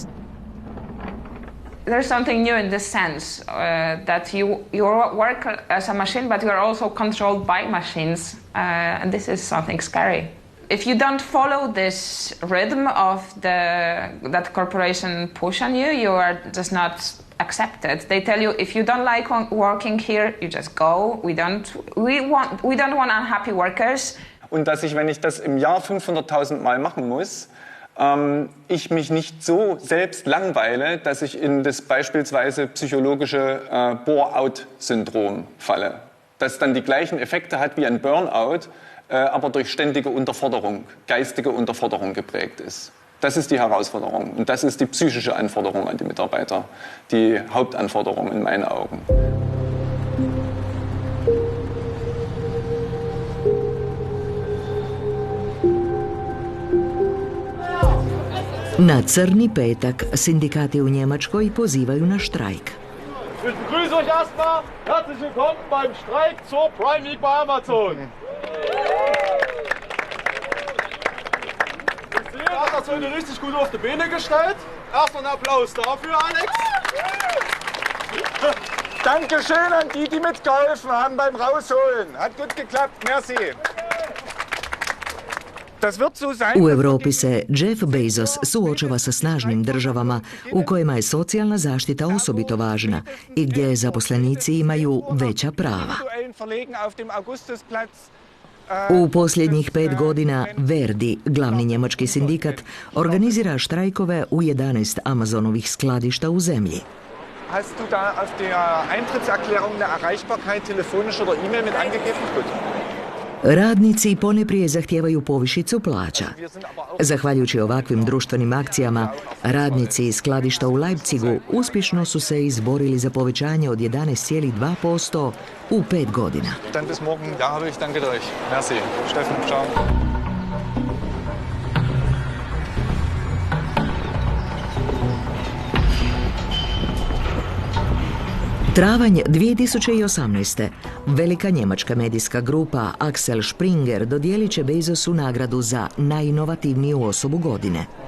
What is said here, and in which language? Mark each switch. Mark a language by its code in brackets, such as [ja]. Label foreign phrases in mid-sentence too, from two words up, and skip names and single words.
[en] There's something new in this sense, that you work as a machine, but you are also controlled by machines, and this is something scary. If you don't follow this rhythm of that corporation push on you, you are just not accepted. They tell you if you don't like working here, you just go. We don't want unhappy workers. [de] Und dass ich, wenn ich das im Jahr 500.000 Mal machen muss, ich mich nicht so selbst langweile, dass ich in das beispielsweise psychologische Bore-out-Syndrom falle. Das dann die gleichen Effekte hat wie ein Burnout, aber durch ständige Unterforderung, geistige Unterforderung geprägt ist. Das ist die Herausforderung und das ist die psychische Anforderung an die Mitarbeiter, die Hauptanforderung in meinen Augen. [hr] Na crni petak sindikati u Njemačkoj pozivaju na štrajk. [de] Ich begrüße euch erstmal. Herzlich willkommen beim Streik zur Prime Week bei Amazon. Ihr habt das heute richtig gut auf die Beine gestellt. Erstmal einen Applaus dafür, Alex. Dankeschön an die, die mitgeholfen haben beim Rausholen. Hat gut geklappt, merci. [hr] U Europi se Jeff Bezos suočava sa snažnim državama u kojima je socijalna zaštita osobito važna i gdje zaposlenici imaju veća prava. U posljednjih 5 godina Verdi, glavni njemački sindikat, organizira štrajkove u 11 Amazonovih skladišta u zemlji. [de] Hast du da auf der Eintrittserklärung eine Erreichbarkeit telefonisch oder E-Mail mit angegeben? Gut. [hr] Radnici poneprije zahtijevaju povišicu plaća. Zahvaljujući ovakvim društvenim akcijama, radnici iz skladišta u Leipzigu uspješno su se izborili za povećanje od 11,2% u 5 godina. [de] Dann bis morgen. Ja, habe ich. Danke euch. Merci. Steffen, ciao. [hr] Travanj 2018. Velika njemačka medijska grupa Axel Springer dodijelit će Bezosu nagradu za najinovativniju osobu godine.